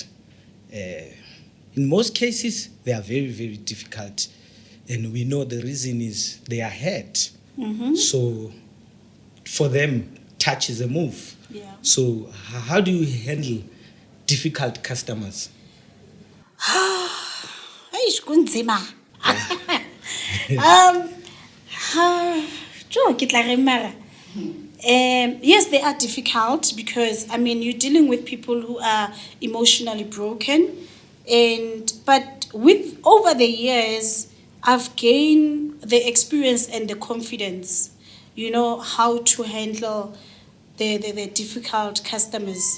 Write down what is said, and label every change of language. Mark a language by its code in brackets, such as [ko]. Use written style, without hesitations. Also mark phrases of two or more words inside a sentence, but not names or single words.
[en] In most cases, they are very, very difficult. And we know the reason is they are hurt. So for them, touch is a move. Yeah. So how do you handle difficult customers? [st] Eish, kunzima. Jo, ke tla reng mara. [en] Yes, they are difficult because you're dealing with people who are emotionally broken, but with over the years, I've gained the experience and the confidence, you know, how to handle the difficult customers.